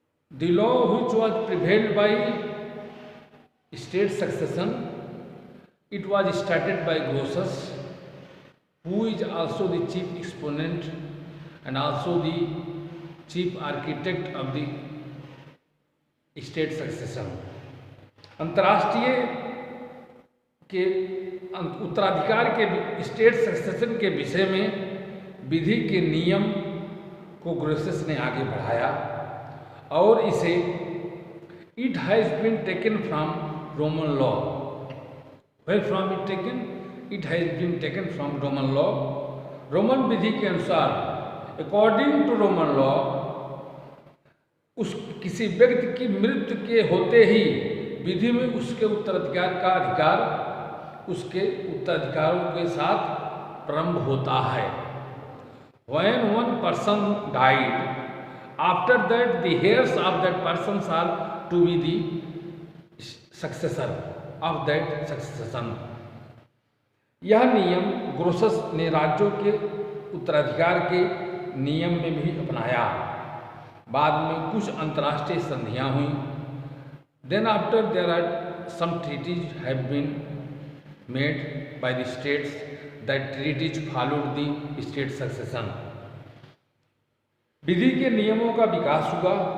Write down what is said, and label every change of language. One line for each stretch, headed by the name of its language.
English: The law which was prevailed by state succession, it was started by Grotius, who is also the chief exponent and also the chief architect of the state succession.
Hindi: अंतर्राष्ट्रीय के उत्तराधिकार के state succession के विषय में विधि के नियम को ग्रोसेस ने आगे बढ़ाया और इसे
English: It has been taken from Roman law. Where from it taken? It has been taken from Roman law.
Hindi: Roman विधि के अनुसार,
English: according to Roman law,
Hindi: उस किसी व्यक्ति की मृत्यु के होते ही विधि में उसके उत्तराधिकार का अधिकार उसके उत्तराधिकारों के साथ प्रारंभ होता है.
English: When one person died, after that the heirs of that person are to be the successor of that succession.
Hindi: यह नियम ग्रोसस ने राज्यों के उत्तराधिकार के नियम में भी अपनाया. बाद में कुछ अंतर्राष्ट्रीय संधियां हुई.
English: Then after there are some treaties have been made by the states. That treaties followed the state succession.
Hindi: विधि के नियमों का विकास हुआ.